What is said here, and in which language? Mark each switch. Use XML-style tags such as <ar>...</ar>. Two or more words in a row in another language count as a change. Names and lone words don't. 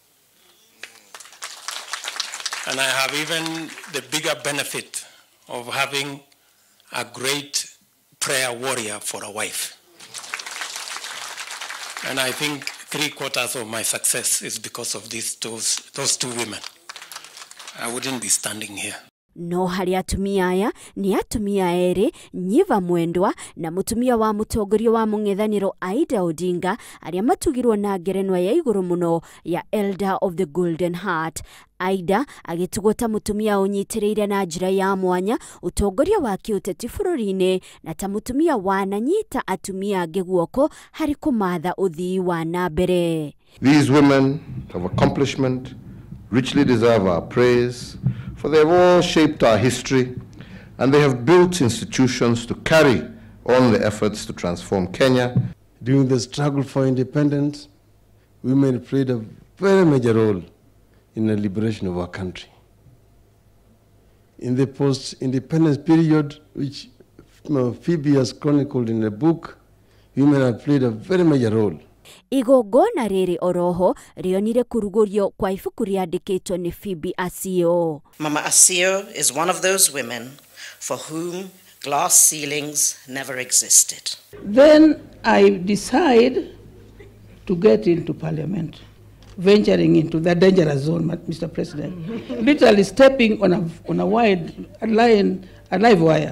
<en>And I have even the bigger benefit of having a great prayer warrior for a wife. And I think 3/4 of my success is because of those two women. I wouldn't be standing here.</en> <ki>No hari atumia aya ni atumia eri Nyiva Mwendwa na mutumia wa mutongoria wa mung'ethaniro Ida Odinga aria matugirwo na ngerenwa ya iguru muno ya Elder of the Golden Heart. Ida agitugota mutumia unyitireire na njira ya mwanya utongoria wa kiuteti bururi-ini na ta mutumia wananyita atumia angi guoko hari kumatha uthii wa nambere.</ki> <en>These women of accomplishment richly deserve our praise, for they have all shaped our history and they have built institutions to carry on the efforts to transform Kenya. During the struggle for independence, women played a very major role in the liberation of our country. In the post-independence period, which Phoebe has chronicled in the book, women have played a very major role.</en> <ki>Igongona riri oroho rionire kurugurio kwa ibuku riandikitwo ni Phoebe Asio.</ki> <en>Mama Asio is one of those women for whom glass ceilings never existed. Then I decide to get into parliament, venturing into the dangerous zone, Mr. President. Literally stepping on a live wire.</en>